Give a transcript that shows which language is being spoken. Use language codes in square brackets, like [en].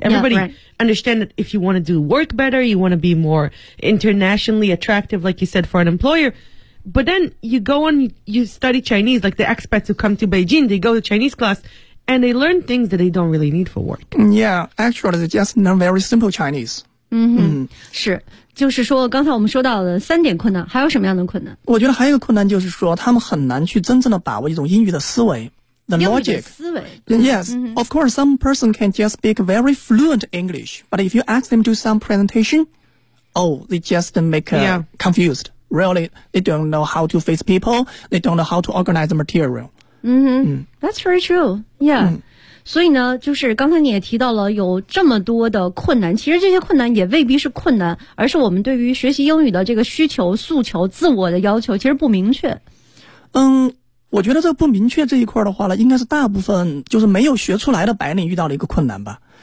[en] Everybody understand that if you want to do work better, you want to be more internationally attractive, like you said, for an employer. But then you go on, you study Chinese, like the expats who come to Beijing, they go to Chinese class and they learn things that they don't really need for work. Yeah, actually, they just learn very simple Chinese. [zh] 是，就是说刚才我们说到的三点困难，还有什么样的困难？我觉得还有一个困难就是说他们很难去真正的把握一种英语的思维。 [en] the logic. Yes, of course, some person can just speak very fluent English, but if you ask them to some presentation, oh, they just make confused. Really, they don't know how to face people. They don't know how to organize the material. That's very true. Yeah. [zh] 所以呢，就是刚才你也提到了有这么多的困难，其实这些困难也未必是困难，而是我们对于学习英语的这个需求、诉求、自我的要求其实不明确。我觉得这不明确这一块的话呢，应该是大部分就是没有学出来的白领遇到了一个困难吧。